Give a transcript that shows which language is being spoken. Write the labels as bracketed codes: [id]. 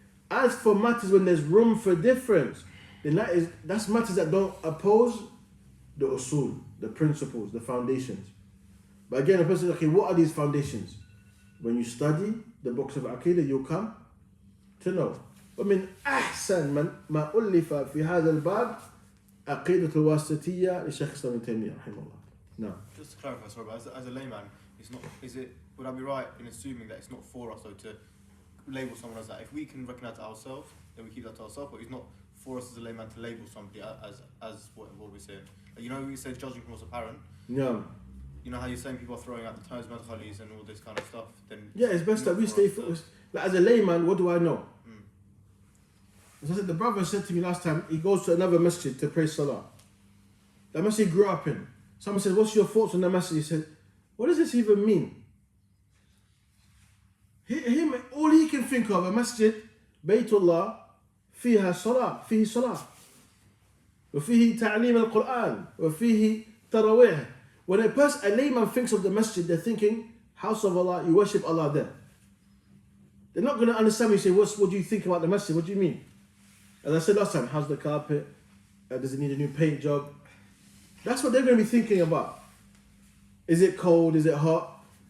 [en] As for matters when there's room for difference, then that's matters that don't oppose the usul, the principles, the foundations. But again, a person says, okay, what are these foundations? When you study the books of Aqidah, you'll come to know. [ar] ومن أحسن ما ألف في هذا الباب عقيدة الواسطية لشيخ الإسلام ابن تيمية رحمه الله. [en] No. Just to clarify, sorry, but as a layman, it's not. Would I be right in assuming that it's not for us though to label someone as that? If we can recognise it ourselves, then we keep that to ourselves. But it's not for us as a layman to label somebody as what we're saying. Like, you know, we say judging from what's apparent. No. You know how you're saying people are throwing out the terms, madkhalis and all this kind of stuff. Then yeah, it's best that we stay focused. Like, as a layman, what do I know? As I said, the brother said to me last time, he goes to another masjid to pray salah. That masjid he grew up in. Someone said, what's your thoughts on the masjid? He said, what does this even mean? All he can think of, a masjid, Baytullah, [ar] فيها صلاة, فيه صلاة. وفيه تعليم القرآن, وفيه تراويح. [en] When a layman thinks of the masjid, they're thinking, house of Allah, you worship Allah there. They're not going to understand me and say, what do you think about the masjid? What do you mean? As I said last time, how's the carpet? Does it need a new paint job? That's what they're going to be thinking about. Is it cold? Is it hot?